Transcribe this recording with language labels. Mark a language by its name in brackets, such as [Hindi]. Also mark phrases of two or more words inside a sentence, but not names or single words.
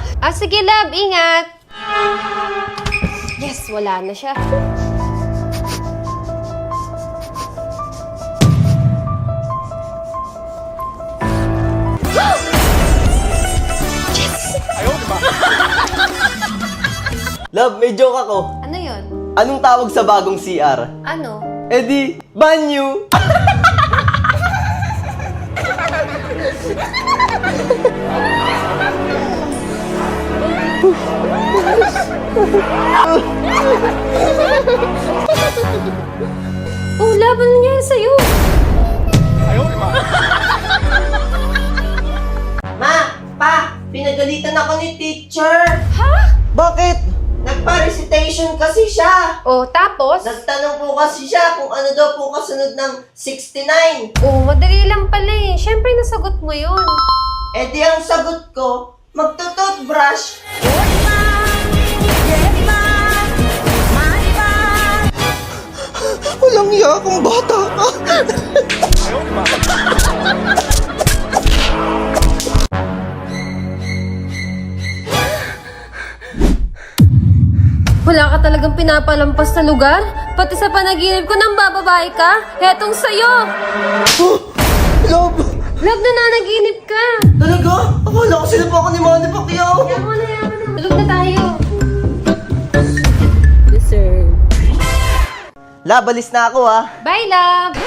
[Filipino] Ah, sige, love. Ingat. Yes, wala na siya. [Chinese] 哎呦我的妈！ [Filipino] Love, may joke ako. Ano yon? Anong tawag sa bagong CR? Ano? Eh di, banyo! Oh, love, ano nangyari sa'yo? [Chinese] 哎呦我的妈！ [Filipino] Ma! Pa! Pinagalitan ako ni teacher! Ha? Bakit? Nagpa-recitation kasi siya! Oh, tapos? Nagtanong po kasi siya kung ano daw po kasunod ng 69. Oh, madali lang pala eh. Siyempre, nasagot mo yun. Eh di ang sagot ko, magtututbrush. Walang iya akong bata. [Chinese] 哎呦我的妈！ [Filipino] Wala ka talagang pinapalampas na lugar? Pati sa panaginip ko nang bababae ka? Hetong sa'yo! Love! Love, nananaginip ka! Talaga? Akala ko sila pa ako ni Manny Pacquiao. Yaman na, yaman na. Tulog na tayo. Love, alis na ako ah. Bye, love!